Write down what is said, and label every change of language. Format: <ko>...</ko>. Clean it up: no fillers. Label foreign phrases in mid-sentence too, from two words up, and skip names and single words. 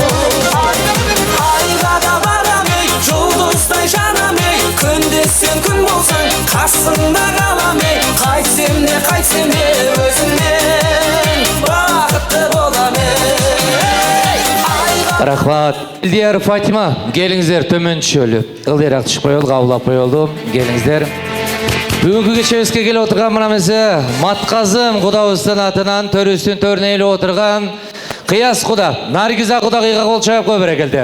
<kk>Айға да барам ей, жұлдыздай жанам ей, күнде сен күн болсаң, қасыңда қалам ей, қайтсем де өзіңмен бақытты болам ей.</kk> <ky>Рахмат. Элдияр Фатима, келиңиздер, төмөн түшөлү. Ылдыйраак түшүп коелу, кабылап коелду, келиңиздер. Бүгүнкү кечебизге келип отурган мынамызы Матказым кудабыздын атынан төрүстүн төрүнө ээлеп отурган Кыяс куда, Наргиза кудагыйга кол чаап кой берекелди.</ky>